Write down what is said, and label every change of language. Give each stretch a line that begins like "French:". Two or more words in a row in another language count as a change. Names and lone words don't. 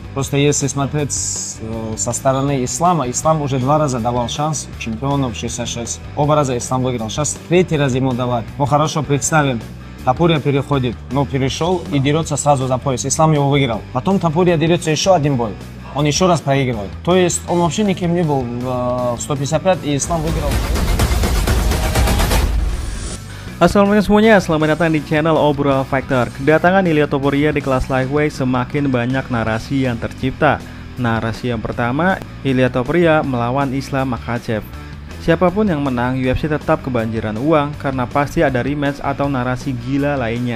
Russian: Просто если смотреть со стороны ислама, ислам уже 2 раза давал шанс чемпиону в 66. Оба раза ислам выиграл. Сейчас 3-й раз ему давать. Ну хорошо, представим, Топурия переходит, перешел и дерется сразу за пояс. Ислам его выиграл. Потом Топурия дерется еще один бой. Он еще раз проигрывает. То есть он вообще никем не был в 155, и ислам выиграл.
Indonesian: Assalamualaikum semuanya, selamat datang di channel Obrol Fighter. Kedatangan Ilia Topuria di kelas lightweight semakin banyak narasi yang tercipta. Narasi yang pertama, Ilia Topuria melawan Islam Makhachev. Siapapun yang menang, UFC tetap kebanjiran uang karena pasti ada rematch atau narasi gila lainnya.